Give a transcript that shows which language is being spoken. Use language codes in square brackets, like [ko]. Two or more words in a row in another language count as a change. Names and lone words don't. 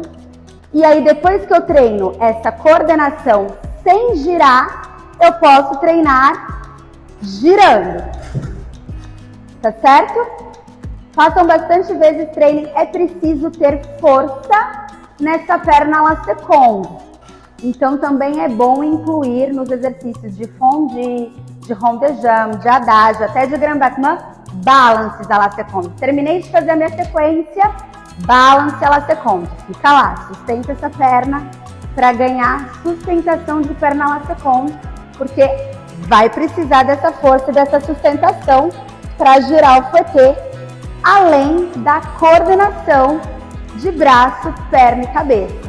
[pt] E aí, depois que eu treino essa coordenação sem girar, eu posso treinar girando. Tá certo? Façam bastante vezes treinem. É preciso ter força nessa perna lacet-combe. Então, também é bom incluir nos exercícios de fondue, de rond-de-jambe, de adagio, até de [fr] grand battement, balances à lacet-combe. [pt] Terminei de fazer a minha sequência, [fr] balance à lacet-combe. [pt] Fica lá, sustenta essa perna para ganhar sustentação de perna lacet-combe, porque vai precisar dessa força e dessa sustentação para girar o fouetté, além da coordenação de braço, perna e cabeça.